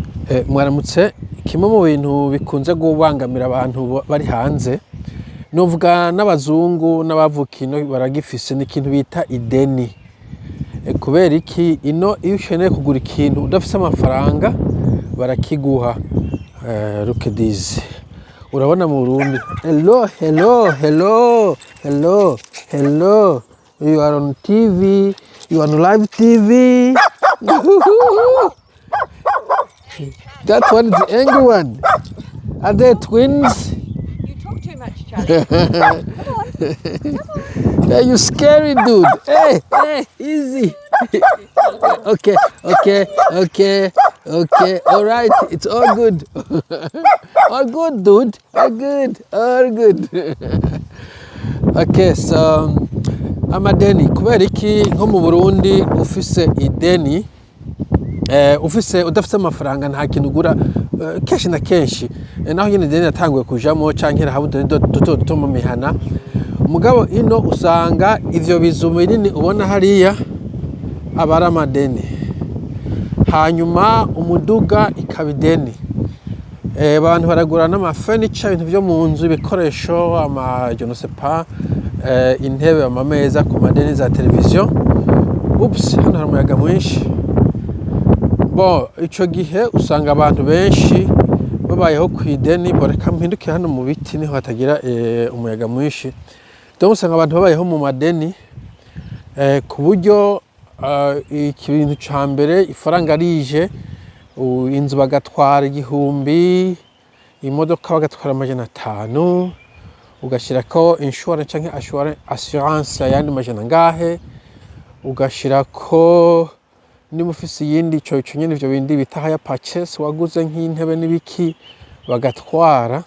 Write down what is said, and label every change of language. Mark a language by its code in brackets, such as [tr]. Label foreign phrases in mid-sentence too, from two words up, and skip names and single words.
[rn] Mwaramutse, kimwe mu bintu bikunze gubangamira abantu bari hanze novuga n'abazungu n'abavukino baragifise n'ikintu bita ideni. Kubera iki ino iyo ukeneye kugura ikintu udafise amafaranga barakiguha. [en] Look at this. [rn] Urabona mu Burundi. [en] Hello. You are on TV. You are on live TV. That one is the angry one. Are they twins? You talk too much, Charlie. Come on. Hey, you scary dude. Hey, easy. Okay. All right, it's all good. All good, dude. All good. [rn] Okay, so amadeni. Kubera iki nko mu Burundi ufise ideni, ufise udafite amafaranga nta kintu ugura kenshi na kenshi, naho nyine ideni yatanguye kujamo canke rahabudeni duto mu mihana. Mugabo ino usanga ivyo bizu binini ubona hariya abara amadeni, hanyuma umuduga ikabideni. Abantu baragura n'ama furniture, ibintu byo mu nzu, ibikoresho, [fr] je ne sais pas, [rn] intebe, amameza ku madeni za televiziyo. Oops, hano hari umuyaga mwinshi. Bon, ico gihe usanga abantu benshi babayeho ku ideni. Boreka mpinduke hano mu biti niho hatagira umuyaga mwinshi. Donc usanga abantu babayeho mu madeni, ku buryo ikintu ca mbere ifaranga rije, inzu bagatwara 1000, imodoka bagatwara 500, ugashirako insurance canke assurance yandi majana ngahe, ugashirako ni mufisi yindi ico nyene ivyo bindi bita [en] haya purchase, [rn] waguze nk'intebe n'ibiki bagatwara.